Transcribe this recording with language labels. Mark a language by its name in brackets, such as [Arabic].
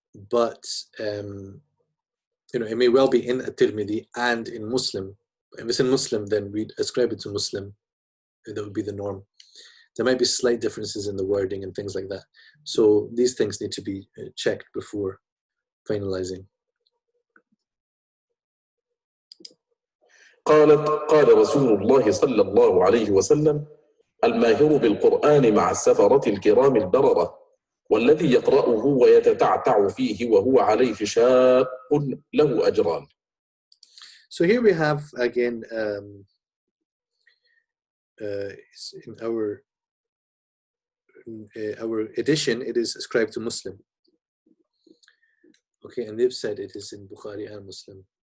[English] But it may well be in a Tirmidhi and in Muslim. If it's in Muslim, then we'd ascribe it to Muslim. That would be the norm. There might be slight differences in the wording and things like that. So these things need to be checked before finalizing. [Arabic] قال رسول الله صلى الله عليه وسلم: الماهر بالقرآن مع السفرة الكرام البررة والذي يقرأه ويتتعتع فيه وهو عليه شاق له أجران. [English] So here we have again in our edition, it is ascribed to Muslim. Okay, and they've said it is in Bukhari and Muslim.